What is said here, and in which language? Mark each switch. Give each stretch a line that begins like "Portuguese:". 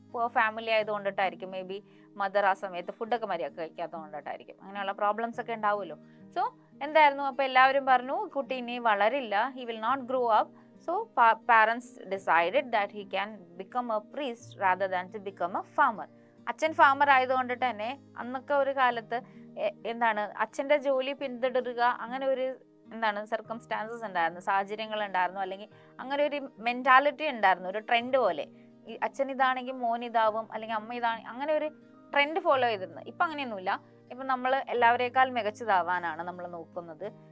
Malayalam: Poor family ആയതുകൊണ്ടിട്ടായിരിക്കും, may be mother ആ സമയത്ത് ഫുഡൊക്കെ മര്യാദ കഴിക്കാത്തതുകൊണ്ടിട്ടായിരിക്കും, അങ്ങനെയുള്ള പ്രോബ്ലംസ് ഒക്കെ ഉണ്ടാവുമല്ലോ. സോ എന്തായിരുന്നു, അപ്പോൾ എല്ലാവരും പറഞ്ഞു കുട്ടി ഇനി വളരില്ല,
English: He will not grow up. So parents decided that he can become a priest rather than to become a farmer.
Malayalam: അച്ഛൻ ഫാമർ ആയതുകൊണ്ടിട്ട് തന്നെ അന്നൊക്കെ ഒരു കാലത്ത് അച്ഛൻ്റെ ജോലി പിന്തുടരുക, അങ്ങനെ ഒരു സർക്കംസ്റ്റാൻസസ് ഉണ്ടായിരുന്നു, സാഹചര്യങ്ങൾ ഉണ്ടായിരുന്നു, അല്ലെങ്കിൽ അങ്ങനെ ഒരു മെൻറ്റാലിറ്റി ഉണ്ടായിരുന്നു, ഒരു ട്രെൻഡ് പോലെ. ഈ അച്ഛൻ ഇതാണെങ്കിൽ മോൻ ഇതാവും, അല്ലെങ്കിൽ അമ്മ ഇതാണെങ്കിൽ അങ്ങനെ ഒരു ട്രെൻഡ് ഫോളോ ചെയ്തിരുന്നത്. ഇപ്പം അങ്ങനെയൊന്നുമില്ല. ഇപ്പം നമ്മൾ എല്ലാവരേക്കാൾ മികച്ചതാവാനാണ് നമ്മൾ നോക്കുന്നത്.